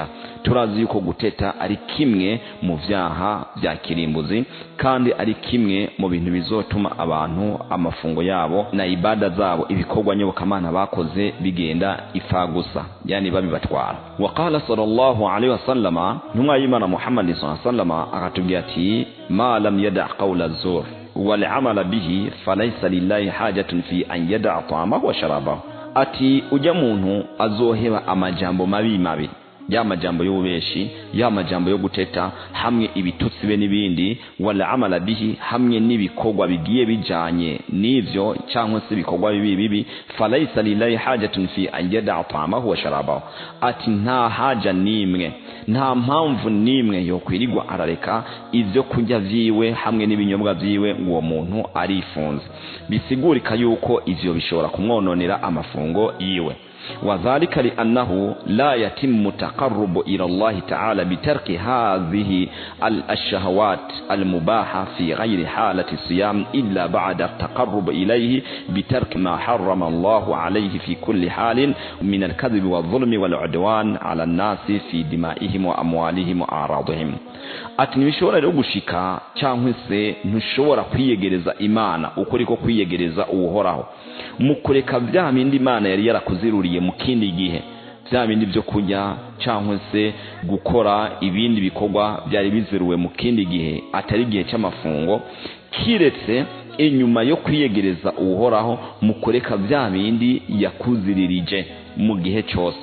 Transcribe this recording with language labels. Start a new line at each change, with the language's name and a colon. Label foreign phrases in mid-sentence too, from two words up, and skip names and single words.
Rundi: Turazi yuko guteta ari kimwe mu vyaha bya kirimbuzi, kandi ari kimwe mu bintu bizotuma abantu amafungo yabo na ibada zabo, ibikorwa nyobokamana bakoze bigenda ifagusa, yani babibatwara.
Arabic: وقال صلى الله عليه وسلم,
Rundi: ntumwa y'Imana Muhammad
Arabic: صلى الله عليه وسلم
Rundi: akatubwira ati
Arabic: ما لم يدع قول الزور والعمل به فليس لله حاجة في أن يدع طعامه وشرابه.
Rundi: Ati ujya muntu azoheba amajambo mabi, ya majambo y'ubeshi, ya majambo yo guteta hamwe ibitutsi be n'ibindi,
Arabic: ولا عمل به
Rundi: hamwe n'ibikorwa bigiye bijanye n'ivyo cyangwa se ibikorwa bibi,
Arabic: فليس لله حاجة في أن يدع طعامه وشرابه.
Rundi: Ati nta haja nimwe, nta mpamvu nimwe yo kwirirwa arareka ivyo kurya vyiwe hamwe n'ibinyobwa vyiwe uwo muntu arifunze. Bisigurika yuko ivyo bishobora kumwononera amafungo yiwe.
Arabic: وذلك لأنه لا يتم تقرب إلى الله تعالى بترك هذه الشهوات المباحة في غير حالة الصيام إلا بعد التقرب إليه بترك ما حرم الله عليه في كل حال من الكذب والظلم والعدوان على الناس في دمائهم وأموالهم وأعراضهم.
Rundi: Ati nibishobora rero gushika cyangwa se ntushobora kwiyegereza Imana ukuriko kwiyegereza uhoraho mukureka bya bindi Imana yari yarakuziruriye mu kindi gihe, bya bindi byo kujya cyangwa se gukora ibindi bikorwa byari biziruwe mu kindi gihe atari gihe cy'amafungo, kiretse inyuma yo kwiyegereza uhoraho mukureka bya bindi yakuziririje mu gihe cyose.